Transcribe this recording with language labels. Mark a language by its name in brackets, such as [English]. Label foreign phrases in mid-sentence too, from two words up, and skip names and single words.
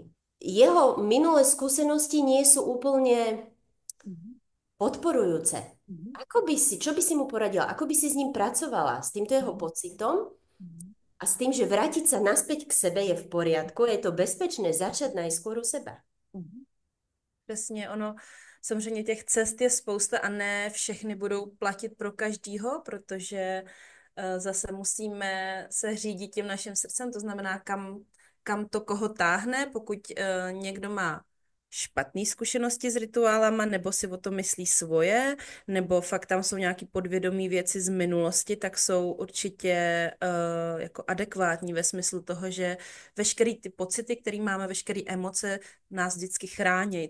[Slovak] Jeho minulé skúsenosti nie sú úplne Mhm. podporujúce. Mhm. Čo by si mu poradila? Ako by si s ním pracovala? S týmto jeho Mhm. pocitom Mhm. a s tým, že vrátiť sa naspäť k sebe je v poriadku, je to bezpečné začať najskôr u seba. Mhm. [Czech] Přesně, ono, samozřejmě těch cest je spousta a ne všechny budou platit pro každýho, protože zase musíme se řídit tím naším srdcem, to znamená, kam to koho táhne, pokud někdo má špatné zkušenosti s rituálama, nebo si o to myslí svoje, nebo fakt tam jsou nějaké podvědomí věci z minulosti, tak jsou určitě jako adekvátní ve smyslu toho, že veškeré ty pocity, které máme, veškeré emoce nás vždycky chrání.